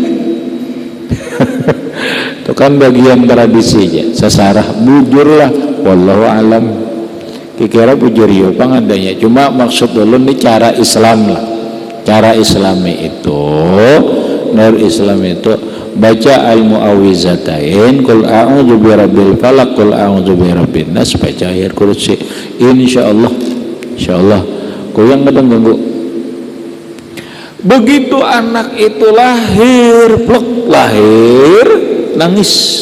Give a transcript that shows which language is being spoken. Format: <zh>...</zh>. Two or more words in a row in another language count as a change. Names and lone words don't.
<bjn>Itu kan bagian tradisinya. Sasarah bujurlah</bjn> <ar>والله أعلم.</ar> <bjn>Kira bujur yo pangadanya. Cuma maksud dulu ini cara Islam lah. Cara Islami itu nur Islam itu baca</bjn> <ar>المعوذتين قل أعوذ برب الفلق قل أعوذ برب الناس</ar> <bjn>baca ayat kursi insyaallah kuyang kadang ganggu begitu anak itu lahir nangis</bjn>